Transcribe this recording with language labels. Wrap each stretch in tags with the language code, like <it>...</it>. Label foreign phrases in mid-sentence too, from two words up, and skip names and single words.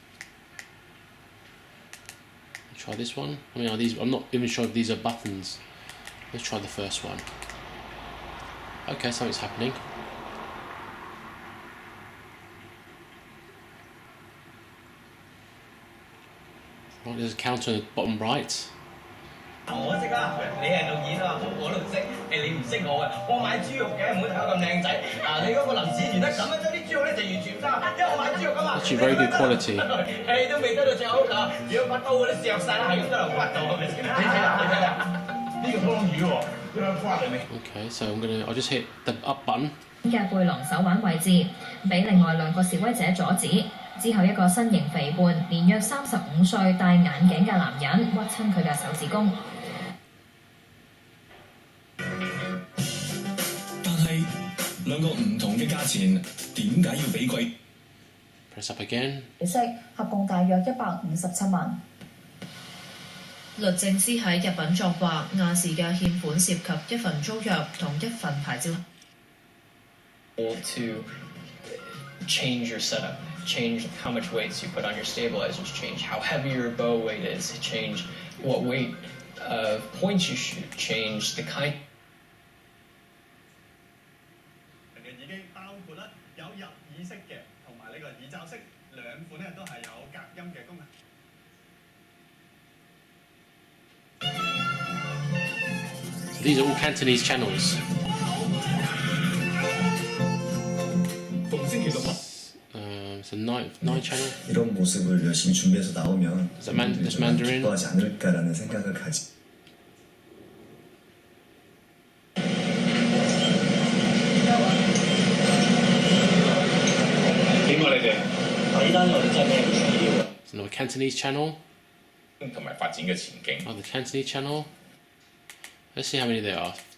<en>Let's try this one. I mean, are these? I'm not even sure if these are buttons. Let's try the first one. Okay, something's happening. Right, there's a counter on the bottom right.</en> <yue>我識啦，你係導演啊，我都唔識，你唔識我嘅，我買豬肉嘅，唔好睇我咁靚仔。你嗰個臨時傳得咁樣，將啲豬肉咧就完全唔得，因為我買豬肉㗎嘛。</yue> <en>Actually very good quality.</en> <yue>誒都未得到最好㗎，如果把刀嗰啲削曬啦，係咁得嚟骨度係咪先？你睇下，你睇下，呢個湯魚喎，呢個骨係咪 ？</yue> <en>Okay, so I'll just hit the up button.</en> <yue>嘅背囊手腕位置，俾另外兩個示威者阻止。之後一個身形肥胖、年約35歲、戴眼鏡嘅男人屈親佢嘅手指公。但係兩個唔同嘅價錢，點解要比貴</yue> <en>？Press up again。</en> <yue>利息合共大約157萬。律政司喺入稟作話，亞視嘅欠款涉及一份租約同一份牌照。</yue> <en>To change your setup, change how much weights you put on your stabilizers, change how heavy your bow weight is, change what weight of points you shoot, change the kind.</en> <yue>已經包括啦，有入耳式嘅同埋呢個耳罩式兩款咧都係有隔音嘅功能。</yue> <en>These are all Cantonese channels. It's a night channel.</en> <ko>이런 모습을 열심히 준비해서 나오면</ko> <en>That's Mandarin.</en> <ko>기뻐하지 않을까라는 생각을 가지.</ko> <en>It's another Cantonese channel.</en> <yue>同埋發展嘅前景。</yue> <en>Oh, the Cantonese channel. Let's see how many there are.</en>